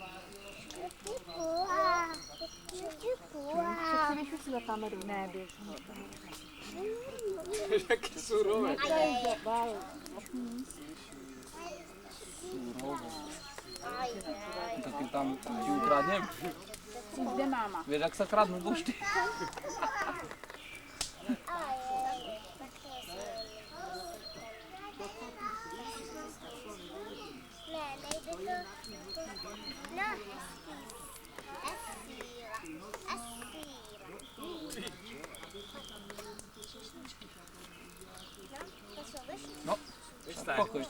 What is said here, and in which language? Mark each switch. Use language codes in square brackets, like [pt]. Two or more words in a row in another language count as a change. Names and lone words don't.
[cs] Běž už si za kameru. Ne, běž. Jaký surové. Taky tam ti ukradnem. Kde máma? [sk] Vieš, jak sa kradnú bušty? [cs] Ne, nejde to. No, [sk] No, pokoj.